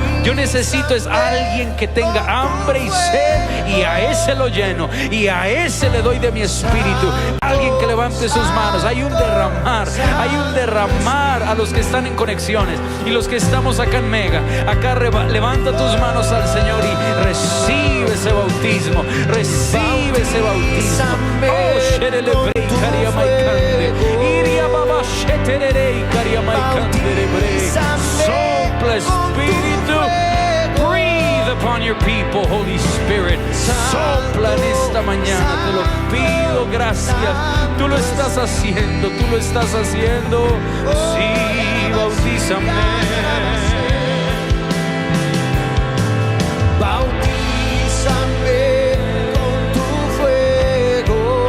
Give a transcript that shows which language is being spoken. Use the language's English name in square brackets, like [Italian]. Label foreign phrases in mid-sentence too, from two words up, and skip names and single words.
[Spanish] Yo necesito es alguien que tenga hambre y sed, y a ese lo lleno, y a ese le doy de mi espíritu. Alguien que levante sus manos. Hay un derramar a los que están en conexiones y los que estamos acá en Mega. Acá levanta tus manos al Señor y recibe ese bautismo, recibe ese bautismo. Oh, sherele brei karia maikande, iria baba sheterere karia maikande brei. Sopla Espíritu, [English] breathe upon your people, Holy Spirit. [Spanish] Sopla en esta mañana, te lo pido, gracias. Tú lo estás haciendo, tú lo estás haciendo. Sí, bautízame. Bautízame con tu fuego.